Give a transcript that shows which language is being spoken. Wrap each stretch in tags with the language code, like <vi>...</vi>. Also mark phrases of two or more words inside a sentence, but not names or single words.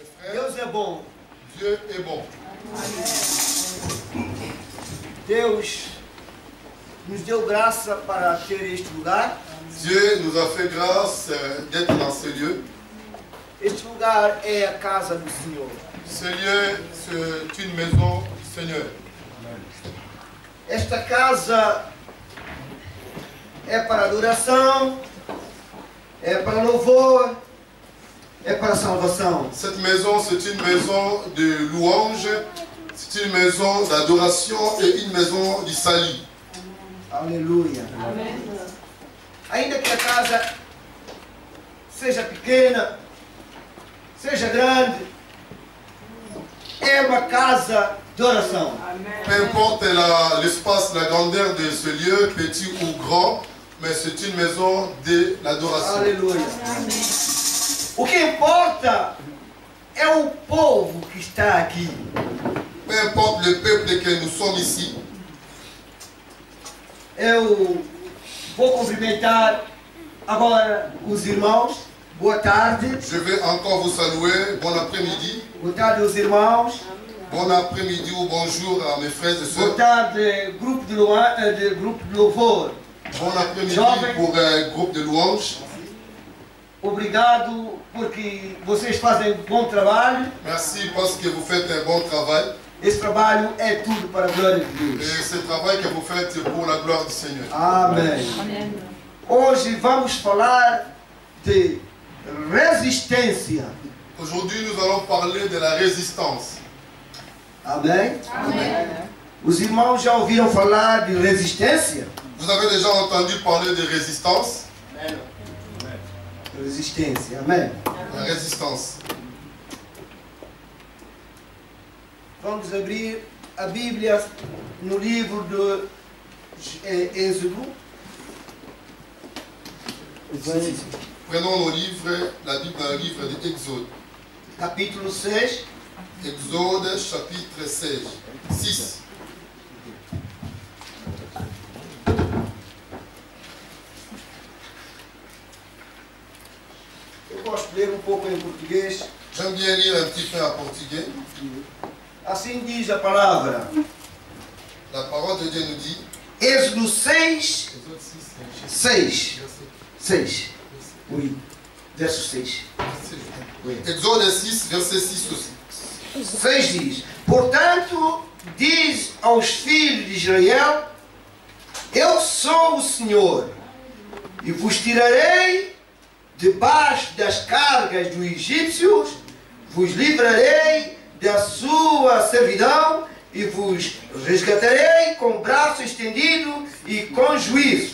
<pt>Deus é bom.</pt> <fr>Dieu est bon.</fr> <pt>Deus nos deu graça para ter este lugar.</pt> <fr>Dieu nous a fait grâce d'être dans ce lieu.</fr> <pt>Este lugar é a casa do Senhor.</pt> <fr>Ce lieu, c'est une maison du Seigneur.</fr> <pt>Esta casa é para adoração, é para louvor, é para salvação.</pt> <fr>Cette maison, c'est une maison de louange, c'est une maison d'adoration et une maison du salut.</fr> <pt>Aleluia. Ainda que a casa seja pequena, seja grande, é uma casa de oração.</pt> <fr>Peu importe l'espace, la grandeur de ce lieu, petit ou grand, mais c'est une maison de l'adoration.</fr> <pt>Aleluia. O que importa é o povo que está aqui.</pt> <fr>Peu importe le peuple que nous sommes ici.</fr> <pt>Eu vou cumprimentar agora os irmãos. Boa tarde.</pt> <fr>Je vais encore vous saluer. Bon après-midi.</fr> <pt>Boa tarde aos irmãos.</pt> <fr>Bon après-midi ou bonjour à mes frères et</fr> <pt>Boa</pt> <fr>sœurs.</fr> <pt>tarde, grupo de louvor.</pt> <fr>Bon après-midi</fr> <pt>Jovem.</pt> <fr>pour un groupe de louanges.</fr> <pt>Obrigado porque vocês fazem um bom trabalho.</pt> <fr>Merci parce que vous faites un bon travail.</fr> <pt>Esse trabalho é tudo para a glória de</pt> <fr>Et</fr> <pt>Deus.</pt> <fr>ce travail que vous faites c'est pour la gloire du Seigneur.</fr> <pt>Amém. Hoje vamos falar de resistência.</pt> <fr>Aujourd'hui, nous allons parler de la résistance.</fr> <pt>Amém? Os irmãos já ouviram falar de resistência?</pt> <fr>Vous avez déjà entendu parler de résistance?</fr> <pt>Resistência, amém?</pt> <fr>La résistance.</fr> <pt>Vamos abrir a Bíblia no livro de Êxodo.</pt> <fr>Prenons nos livres, la Bible dans le livre de Exode.</fr> <pt>Capítulo 6.</pt> <fr>Exode chapitre 6.</fr> <pt>Eu gosto de ler um pouco em português.</pt> <fr>J'aime bien lire un petit peu en portugais.</fr> <pt>Assim diz a palavra.</pt> <fr>La parole de Dieu nous dit,</fr> <pt>Êxodo 6,</pt> <fr>Exode 6, 6. verset</fr> <pt>6. Oui. Verso 6.</pt> <fr>Exode 6, verset 6 aussi.</fr> <pt>6 diz: Portanto, diz aos filhos de Israel: Eu sou o Senhor, e vos tirarei debaixo das cargas dos egípcios, vos livrarei da sua servidão e vos resgatarei com braço estendido e com juízo.</pt>